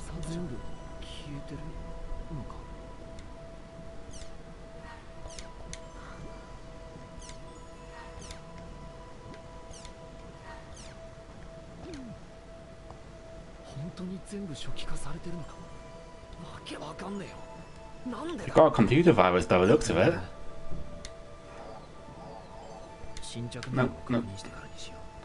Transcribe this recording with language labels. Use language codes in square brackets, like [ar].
[ja] 全部消えてるのか本当に全部初期化されてるのかわけわかんねえよなんで [en] You've got a computer virus by the looks of it. [ja] 新着メールを確認してからにしよう